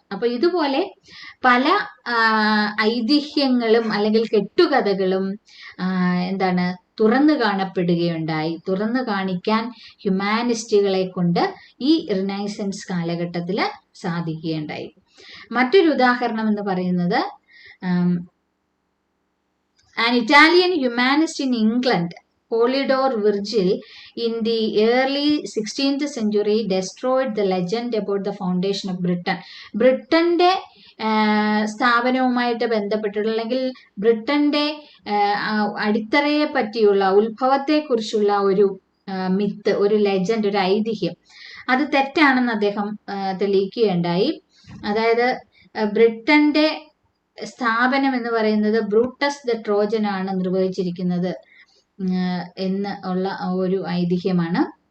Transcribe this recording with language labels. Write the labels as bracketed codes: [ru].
[ml] അപ്പൊ ഇതുപോലെ പല ഐതിഹ്യങ്ങളും അല്ലെങ്കിൽ കെട്ടുകഥകളും തുറന്നു കാണപ്പെടുകയുണ്ടായി. തുറന്നു കാണിക്കാൻ ഹ്യൂമാനിസ്റ്റുകളെ കൊണ്ട് ഈ റിനൈസൻസ് കാലഘട്ടത്തിൽ സാധിക്കുകയുണ്ടായി. മറ്റൊരു ഉദാഹരണം എന്ന് പറയുന്നത് [en] an Italian humanist in England, Polydore Virgil, in the early 16th century destroyed the legend about the foundation of Britain. [ml] ബ്രിട്ടന്റെ സ്ഥാപനവുമായിട്ട് ബന്ധപ്പെട്ടുള്ള അല്ലെങ്കിൽ ബ്രിട്ടന്റെ അടിത്തറയെ പറ്റിയുള്ള ഉത്ഭവത്തെക്കുറിച്ചുള്ള ഒരു മിത്ത്, ഒരു ലെജൻഡ്, ഒരു ഐതിഹ്യം, അത് തെറ്റാണെന്ന് അദ്ദേഹം തെളിയിക്കുകയുണ്ടായി. അതായത് ബ്രിട്ടന്റെ സ്ഥാപനം എന്ന് പറയുന്നത് ബ്രൂട്ടസ് ദ ട്രോജൻ ആണ് നിർവഹിച്ചിരിക്കുന്നത് എന്ന് ഉള്ള ഒരു ഐതിഹ്യമാണ്.